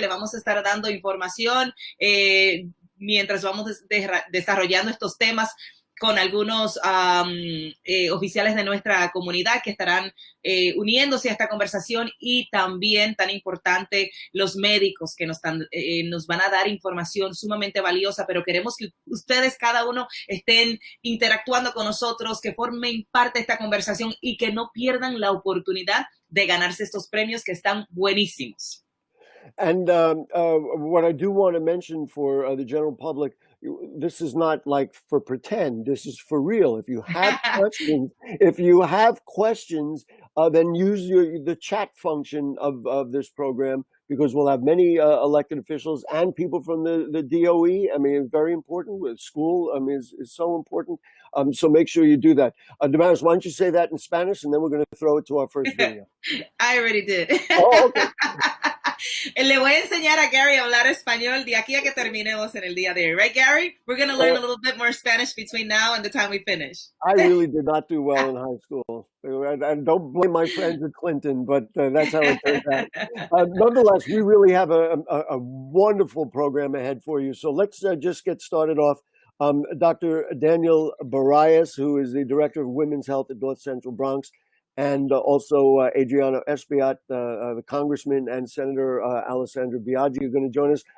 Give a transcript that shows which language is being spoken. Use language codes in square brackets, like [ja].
[es] Le vamos a estar dando información mientras vamos desarrollando estos temas con algunos oficiales de nuestra comunidad que estarán uniéndose a esta conversación, y también, tan importante, los médicos que nos van a dar información sumamente valiosa, pero queremos que ustedes, cada uno, estén interactuando con nosotros, que formen parte de esta conversación y que no pierdan la oportunidad de ganarse estos premios que están buenísimos. [en] And what I do want to mention for the general public, this is not like for pretend. This is for real. If you have questions, then use the chat function of this program, because we'll have many elected officials and people from the DOE. I mean, it's very important. With school, I mean, is so important. So make sure you do that. Damaris, why don't you say that in Spanish, and then we're going to throw it to our first video. I already did. Oh, okay. [es] Le voy a enseñar a Gary a hablar español de aquí a que terminemos en el día de hoy. [en] Right, Gary? We're going to learn a little bit more Spanish between now and the time we finish. I really did not do well in high school. And don't blame my friends at Clinton, but that's how it turned out. Nonetheless, we really have a wonderful program ahead for you. So let's just get started off. Dr. Daniel Barayas, who is the Director of Women's Health at North Central Bronx, and also Adriano Espiat, the Congressman, and Senator Alessandra Biaggi are going to join us.